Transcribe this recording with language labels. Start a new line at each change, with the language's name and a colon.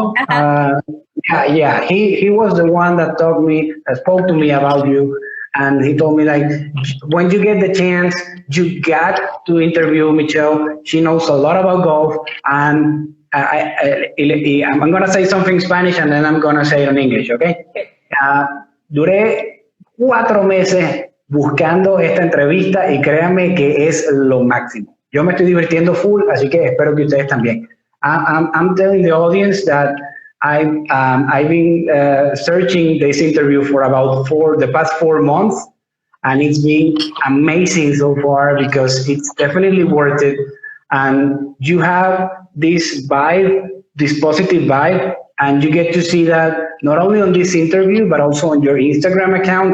English: Yeah. He was the one that spoke to me about you, and he told me, like, when you get the chance, you got to interview Michelle. She knows a lot about golf, and I'm gonna say something in Spanish and then I'm gonna say it in English, okay?
Spanish: Duré 4 meses buscando esta entrevista y créanme que es lo máximo. Yo me estoy divirtiendo full, así que espero que ustedes también.
English: I'm telling the audience that I've been searching this interview for about the past 4 months, and it's been amazing so far because it's definitely worth it. And you have this vibe, this positive vibe, and you get to see that not only on this interview, but also on your Instagram account.